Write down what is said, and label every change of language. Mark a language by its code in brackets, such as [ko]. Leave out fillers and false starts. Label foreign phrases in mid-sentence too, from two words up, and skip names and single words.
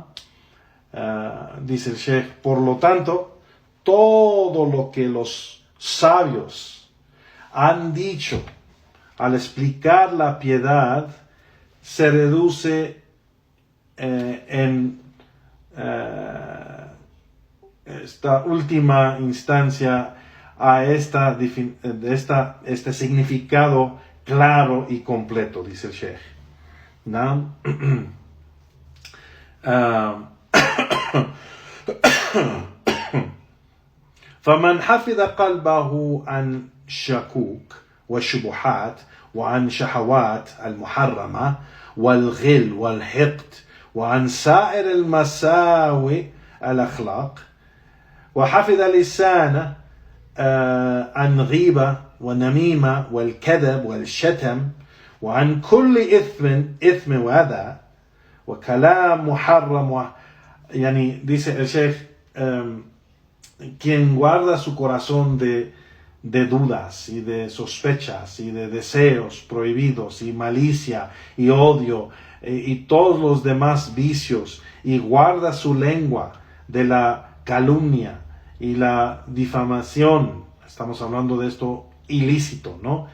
[es] Dice el Sheikh, por lo tanto, todo lo que los sabios han dicho al explicar la piedad se reduce en esta última instancia a este significado claro y completo, dice el Sheikh, ¿no? [ar] فمن حفظ قلبه عن شكوك والشبهات وعن شهوات المحرمة والغل والحقد وعن سائر المساوئ الأخلاق وحفظ لسانه عن غيبة والنميمة والكذب والشتم وعن كل إثم وأذى وكلام محرم يعني [es] dice el Sheikh, quien guarda su corazón de dudas y de sospechas y de deseos prohibidos y malicia y odio y todos los demás vicios, y guarda su lengua de la calumnia y la difamación, estamos hablando de esto ilícito, ¿no?